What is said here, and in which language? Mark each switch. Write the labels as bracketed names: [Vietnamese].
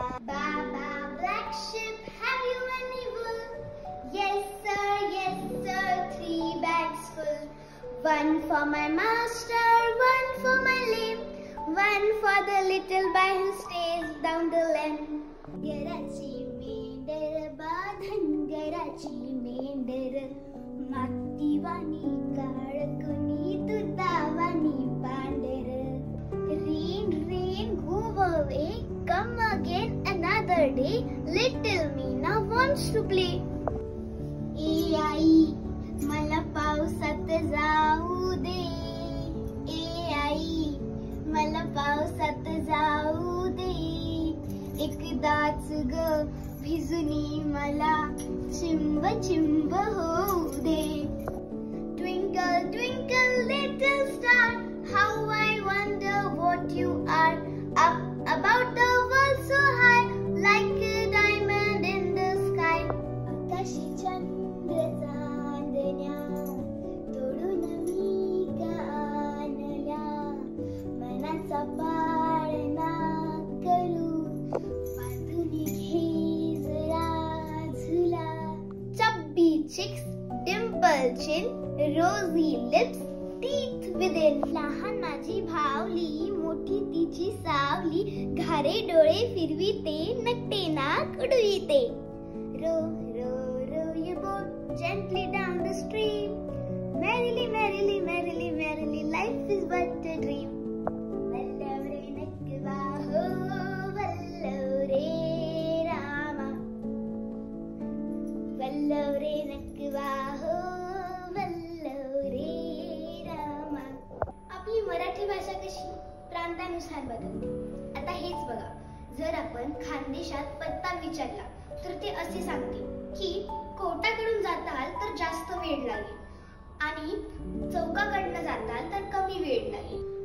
[English] Baa baa black sheep, have you any wool? Yes sir, 3 bags full. One for my master, one for my lamb, one for the little boy who stays down the lane. [Marathi] घराची मेंढर बांधन, घराची मेंढर मातीवाणी काळकुनी, दुधावाणी पांढर. [English] Rain, go away, come again another day. Little Meena wants to play. [Marathi] ए आई, मला पावसात जाऊ दे. ए आई, मला पावसात जाऊ दे. एकदाच ग भिजुनी मला चिंब चिंब होऊ दे. [English] Twinkle, twinkle, little star, how I wonder what you are. Up about the world so high, like a diamond in the sky. [Marathi] आकाशी चंद्र चांदण्या तोडून मी का आणल्या, मनाचा पाळणा करू बांधून घे जरा झुला. [English] Chubby cheeks, dimple chin, rosy lips, teeth within. [Marathi] लहान माझी भावली, मोठी तिची सावली, घारे डोळे फिरविते, नकटे नाक उडविते. [English] Row, row, row your boat gently down the stream. Merrily, merrily, merrily, merrily, life is but a dream. [Marathi] Vallava रे नकवा हो, वल्लव रे रामा, वल्लव रे नकवा हो, वल्लव रे रामा. आपली मराठी भाषा कशी प्रांतानुसार बदलते. आता हेच बघा, जर आपण खानदेशात पत्ता विचारला तर ते असे सांगते की कोटाकडून जाताल तर जास्त वेळ लागेल आणि चौकाकडनं जाताल तर कमी वेळ लागेल.